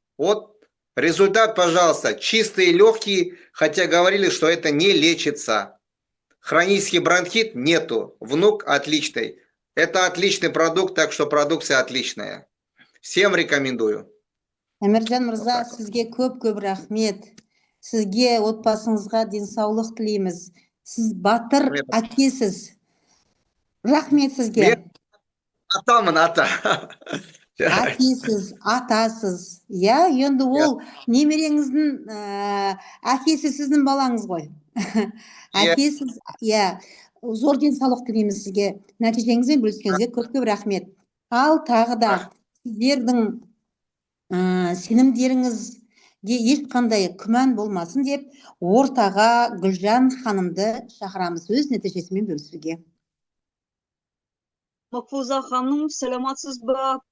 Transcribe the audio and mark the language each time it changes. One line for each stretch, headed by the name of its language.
Russian: Вот результат, пожалуйста, чистые, легкие, хотя говорили, что это не лечится. Хронический бронхит нету. Внук отличный. Это отличный продукт, так что продукция отличная. Всем рекомендую.
Kazakh: Әміржан мырза, сізге көп рахмет. Сізге, отбасыңызға денсаулық тілейміз. Сіз батыр әкесіз. Рахмет сізге. Атамын, ата. Әкесіз, атасыз. Енді ол немереңіздің әкесі сіздің балаңыз ғой. Иә. Әке, сіз, иә, зор денсаулық тілейміз сізге. Нәтижеңізбен бөліскеніңізге көп рахмет. Ал тағы да сіздердің сенімдеріңізге ешқандай күмән болмасын деп, ортаға Гүлжан ханымды шақырамыз өз нәтижесімен бөлісуге. Макфуза ханым, саламатсыз ба?